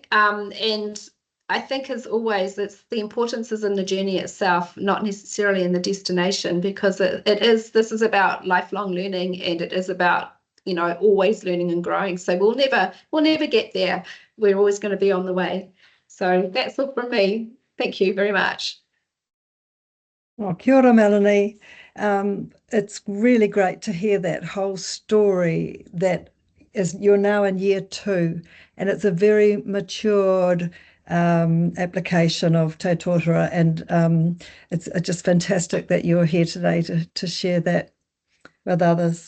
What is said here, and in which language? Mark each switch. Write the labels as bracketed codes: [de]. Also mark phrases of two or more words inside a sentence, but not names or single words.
[en] And I think, as always, the importance is in the journey itself, not necessarily in the destination, because this is about lifelong learning, and it is about, always learning and growing. So we'll never get there. We're always going to be on the way. So that's all from me. Thank you very much. Well, [mi] kia ora, [en] Melanie. It's really great to hear that whole story. You're now in year 2, and it's a very matured application of Te Tōtara, and it's just fantastic that you're here today to share that with others.